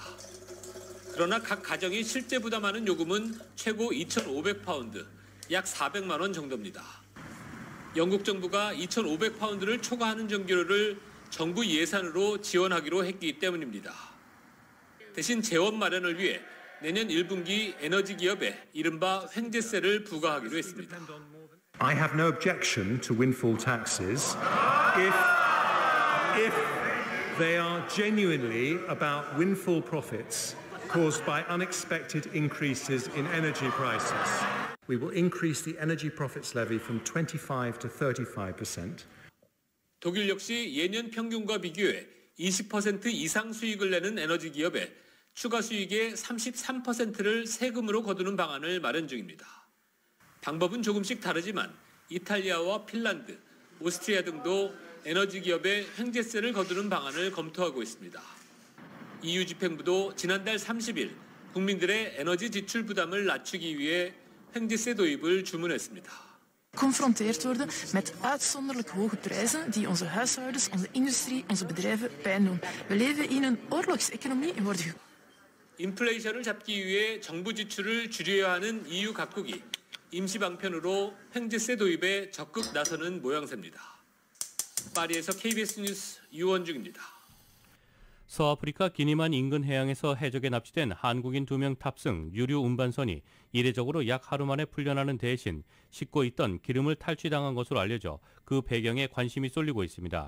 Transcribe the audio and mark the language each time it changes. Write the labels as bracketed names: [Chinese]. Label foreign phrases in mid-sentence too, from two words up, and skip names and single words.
[Korean] 그러나 각 가정이 실제 부담하는 요금은 최고 2,500파운드, 약 400만 원 정도입니다. 영국 정부가 2,500파운드를 초과하는 전기료를 정부 예산으로 지원하기로 했기 때문입니다. 대신 재원 마련을 위해 내년 1분기 에너지 기업에 이른바 횡재세를 부과하기로 했습니다. [English] I have no objection to windfall taxes if they are genuinely about windfall profits caused by unexpected increases in energy prices. We will increase the energy profits levy from 25 to 35%. [Korean] 독일 역시 예년 평균과 비교해 20% 이상 수익을 내는 에너지 기업에 추가 수익의 33%를 세금으로 거두는 방안을 마련 중입니다. 방법은 조금씩 다르지만 이탈리아와 핀란드, 오스트리아 등도 에너지 기업에 횡재세를 거두는 방안을 검토하고 있습니다. EU 집행부도 지난달 30일 국민들의 에너지 지출 부담을 낮추기 위해 횡재세 도입을 주문했습니다. [Dutch] Geconfronteerd worden met uitzonderlijk hoge prijzen die onze huishoudens, onze industrie, onze bedrijven pijn doen. We leven in een oorlogseconomie en worden [Korean] 인플레이션을 잡기 위해 정부 지출을 줄여야 하는 EU 각국이 임시 방편으로 횡재세 도입에 적극 나서는 모양새입니다. 파리에서 KBS 뉴스 유원중입니다. 서아프리카 기니만 인근 해양에서 해적에 납치된 한국인 2명 탑승 유류 운반선이 이례적으로 약 하루 만에 풀려나는 대신 싣고 있던 기름을 탈취당한 것으로 알려져 그 배경에 관심이 쏠리고 있습니다.